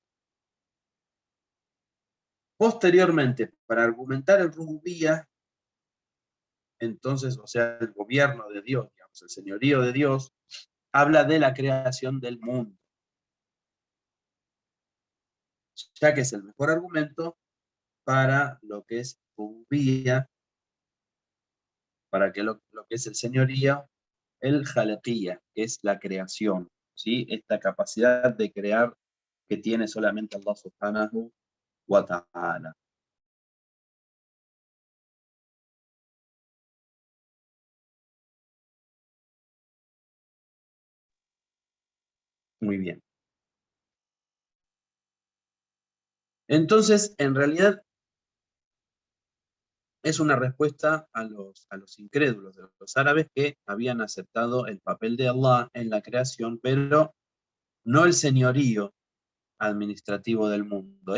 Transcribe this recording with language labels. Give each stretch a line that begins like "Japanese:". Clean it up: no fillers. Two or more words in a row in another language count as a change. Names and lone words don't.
Spanish: Posteriormente, para argumentar el rububía, entonces, o sea, el gobierno de Dios, digamos, el señorío de Dios, habla de la creación del mundo, ya que es el mejor argumento para lo que es rububía, para que lo que es el señorío, el jalequía, que es la creación, ¿sí? Esta capacidad de crear que tiene solamente Allah
Arabic: سبحانه وتعالى.
Spanish: Muy bien. Entonces, en realidad, es una respuesta a los incrédulos de los árabes que habían aceptado el papel de Allah en la creación, pero no el señorío administrativo del mundo.